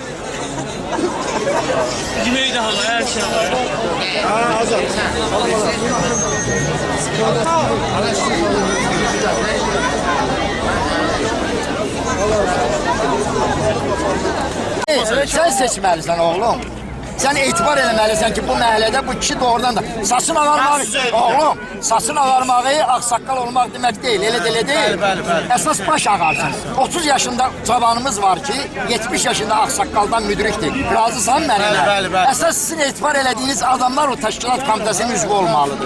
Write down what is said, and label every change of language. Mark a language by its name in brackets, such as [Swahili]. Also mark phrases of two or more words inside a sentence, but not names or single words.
[Turkish] Yemeği de hala her şey var. Ha, azal. Sen seçmelisin oğlum. [Azerbaijani] Sen etibar eləməlisən ki, bu məhəllədə bu kişi doğrudan da saçın ağarmağı, oğlum, saçın ağarmağı ağsaqqal olmaq demək deyil, elə deyil. Əsas baş ağarsın. 30 yaşında cavanımız var ki, 70 yaşında ağsaqqaldan müdrikdir. Razısan mənimlə? Əsas sizin etibar elədiyiniz adamlar o təşkilat komitəsinin üzvü olmalıdır.